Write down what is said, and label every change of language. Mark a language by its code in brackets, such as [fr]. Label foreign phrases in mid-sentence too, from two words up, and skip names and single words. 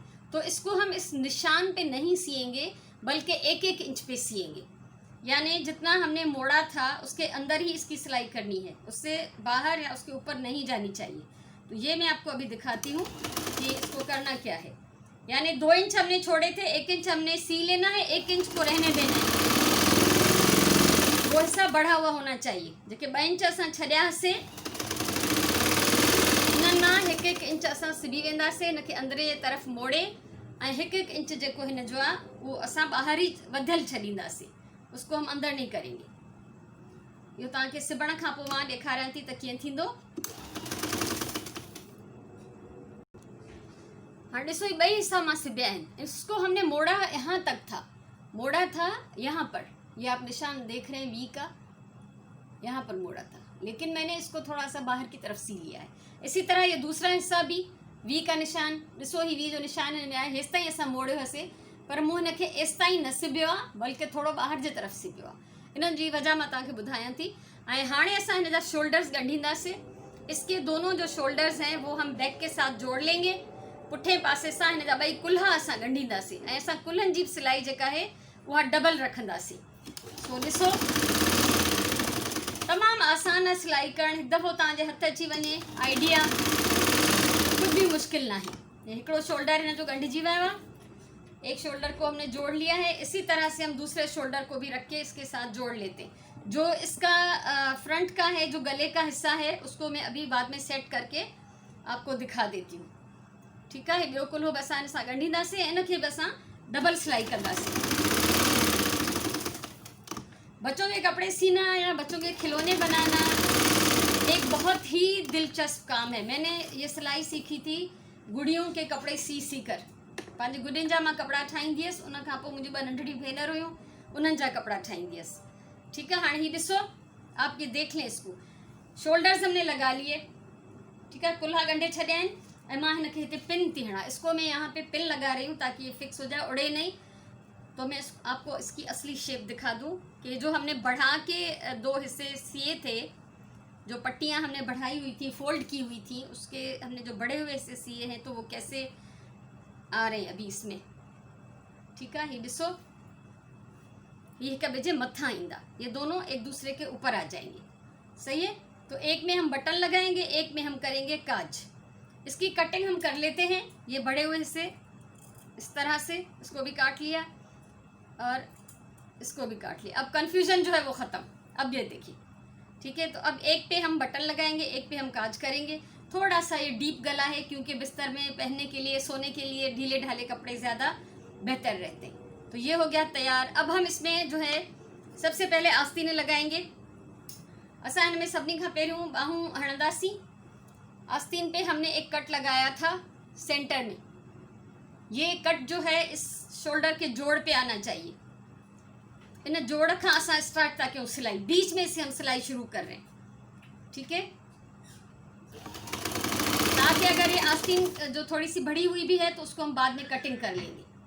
[hi] तो इसको हम इस निशान पे नहीं सिएंगे बल्कि 1-1 इंच पे सिएंगे, यानी जितना हमने मोड़ा था उसके अंदर ही इसकी सिलाई करनी है, उससे बाहर या उसके ऊपर नहीं जानी चाहिए। तो ये मैं आपको अभी दिखाती हूँ कि इसको करना क्या है। यानी 2 इंच हमने छोड़े थे, 1 इंच हमने सी लेना है, 1 इंच को रहने देना है। वो हिस्सा बढ़ा हुआ होना चाहिए। [sd] जेके 2 इंच असां छॾियासीं इन्हनि मां 1-1 इंच असां सिबी वेंदासीं हिनखे अंदरि जे तरफ़ मोड़े, ऐं 1-1 इंच जेको हिन जो आहे उहो असां ॿाहिरि ई वधियल छॾींदासीं, [hi] उसको हम अंदर नहीं करेंगे। [sd] इहो तव्हांखे सिबण खां पोइ मां ॾेखारियां थी त कीअं थींदो। हाँ ॾिसो ये 2 हिस्सा मां सिबिया आहिनि। [hi] इसको हमने मोड़ा यहाँ तक था, मोड़ा था यहाँ पर, ये आप निशान देख रहे हैं वी का, यहाँ पर मोड़ा था, लेकिन मैंने इसको थोड़ा सा बाहर की तरफ सी लिया है। इसी तरह ये दूसरा हिस्सा भी वी का निशान, [sd] ॾिसो ही वी जो निशान हिन में आहे, हेसि ताईं असां मोड़ियो हुआसीं, पर मूं हिनखे एसि ताईं न सिबियो आहे बल्कि थोड़ो ॿाहिरि जे तरफ़ सिबियो आहे। इन्हनि जी वजह मां तव्हांखे ॿुधायां थी। ऐं हाणे असां हिन जा शोल्डर्स ॻंढींदासीं। [hi] इसके दोनों जो शोल्डर्स हैं वो हम बैक के साथ जोड़ लेंगे। [sd] पुठे पासे सां हिन जा 2 कुल्हा असां ॻंढींदासीं ऐं असां कुल्हनि जी सिलाई जेका आहे उहा डबल रखंदासीं। तो ॾिसो तमामु आसान आहे सिलाई करणु, हिकु दफ़ो तव्हांजे हथ अची वञे आइडिया [hi] कुछ भी मुश्किल ना है। [sd] हिकिड़ो शोल्डर हिन जो ॻंढिजी वियो आहे, [hi] एक शोल्डर को हमने जोड़ लिया है। इसी तरह से हम दूसरे शोल्डर को भी रख के इसके साथ जोड़ लेते हैं। जो इसका फ्रंट का है, जो गले का हिस्सा है, उसको मैं अभी बाद में सेट करके आपको दिखा देती हूँ। ठीक है, [sd] ॿियो कुल्हो बि असां हिन सां ॻंढींदासीं, इनखे बि असां डबल सिलाई कंदासीं। [hi] बच्चों के कपड़े सीना या बच्चों के खिलौने बनाना एक बहुत ही दिलचस्प काम है। मैंने ये सिलाई सीखी थी गुड़ियों के कपड़े सी कर। [sd] पंहिंजी गुॾियुनि जा मां कपिड़ा ठाहींदी हुअसि, उन खां पोइ मुंहिंजी 2 नंढड़ियूं भेनर हुयूं, उन्हनि जा कपिड़ा ठाहींदी हुअसि। [hi] ठीक है, [sd] हाणे ही ॾिसो, [hi] आप ये देख लें इसको, शोल्डर्स हमने लगा लिए। ठीक है, [sd] कुल्हा ॻंढे छॾिया आहिनि ऐं मां हिनखे हिते पिन थी हणा। [hi] इसको मैं यहाँ पे पिन लगा रही हूँ ताकि ये फिक्स हो जाए, उड़े नहीं। तो मैं आपको इसकी असली शेप दिखा दूँ कि जो हमने बढ़ा के 2 हिस्से सिए थे, जो पट्टियाँ हमने बढ़ाई हुई थी, फोल्ड की हुई थी, उसके हमने जो बड़े हुए हिस्से सिए हैं तो वो कैसे आ रहे हैं अभी इसमें। ठीक है, [sd] ये ॾिसो, ये हिक ॿिए जे मथां ईंदा, [hi] ये दोनों एक दूसरे के ऊपर आ जाएंगे। सही है, तो एक में हम बटन लगाएंगे, एक में हम करेंगे काज। इसकी कटिंग हम कर लेते हैं। ये बड़े हुए हिस्से इस तरह से, इसको भी काट लिया और इसको भी काट लिया। अब कन्फ्यूजन जो है वो ख़त्म। अब ये देखिए, ठीक है, तो अब एक पे हम बटन लगाएंगे, एक पे हम काज करेंगे। थोड़ा सा ये डीप गला है क्योंकि बिस्तर में पहनने के लिए, सोने के लिए ढीले ढाले कपड़े ज़्यादा बेहतर रहते हैं। तो ये हो गया तैयार। अब हम इसमें जो है सबसे पहले आस्तीनें लगाएंगे। [sd] असां इनमें सभिनी खां पहिरियों बाहूं हणंदासीं। [hi] आस्तीन पे हमने एक कट लगाया था सेंटर में। ये कट जो है इस शोल्डर के जोड़ पे आना चाहिए। इन जोड़ का असां स्टार्ट था क्यों सिलाई, बीच में से हम सिलाई शुरू कर रहे हैं। ठीक है, ताकि अगर ये आस्तीन जो थोड़ी सी बढ़ी हुई भी है तो उसको हम बाद में कटिंग कर लेंगे।